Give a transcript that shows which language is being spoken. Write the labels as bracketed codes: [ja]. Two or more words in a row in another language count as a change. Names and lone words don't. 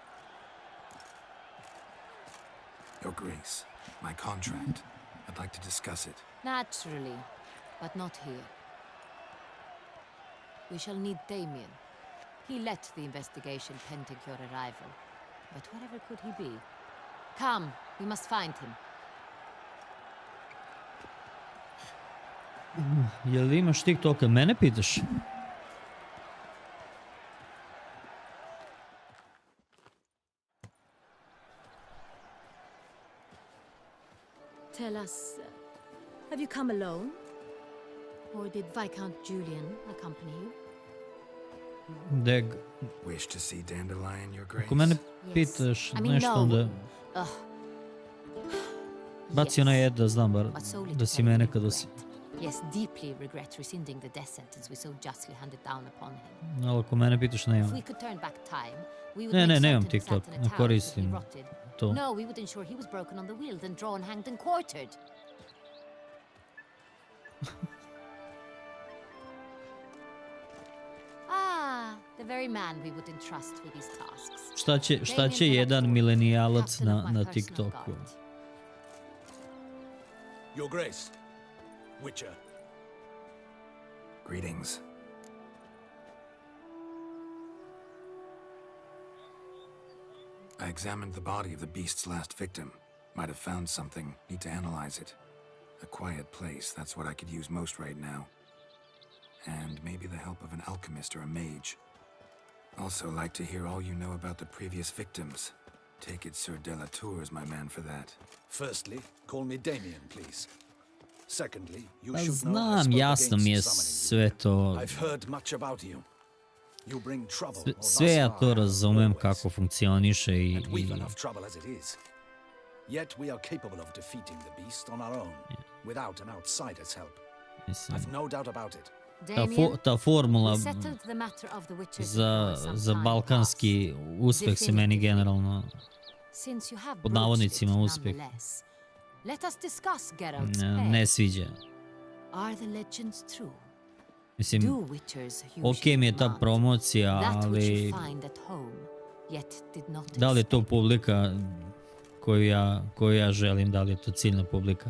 [en] Your Grace, my contract. I'd like to discuss it. Naturally, but not here. We shall need Damien. He led the investigation pending your arrival. But whatever could he be? Come, we must find him. [sr] Jel imaš TikToka? Mene pitaš? [en] Tell us, have you come alone? Or did Viscount Julian accompany you? Deg, Wish to see Dandelion, Your Grace? [sr] ako mene pitaš nešto onda... Baci ona jed da znam bar da si mene kada si... [en] Yes, deeply regret rescinding the death sentence we so justly handed down upon him. [sr] Ali ako mene pitaš ne [en] If [sr] imam. [en] we could turn back time, we would make [sr] nemam [en] certain he [sr] TikTok, [en] sat in a [sr] ne [en] tower [sr] koristim [en] till he rotted. [sr] to. [en] No, we would ensure he was broken on the wheel, then drawn, hanged and quartered. The very man we would entrust with these tasks. [sr] Šta će jedan milenijalac na TikToku? [en] Your Grace, Witcher. Greetings. I examined the body of the beast's last victim. Might have found something. Need to analyze it. A quiet place, that's what I could use most right now. And maybe the help of an alchemist or a mage. Also like to hear all you know about the previous victims. Take it Sir Delatour is my man for that. Firstly, call me Damien, please. Secondly, you [sr] Pa [en] should know I [sr] znam, [en] spoke [sr] jasno mi je [en] against summoning [sr] sve to. [en] you. I've heard much about you. You bring trouble. [sr] Sve ja to razumem kako funkcioniše i... [en] We've enough trouble as it is. Yet we are capable of defeating the beast on our own, without an outsider's help. I've no doubt about it. [sr] Ta formula za balkanski uspeh se meni generalno pod navodnicima uspeh ne sviđa. Mislim, ok mi je ta promocija, ali da li je to publika koju ja želim, da li je to ciljna publika.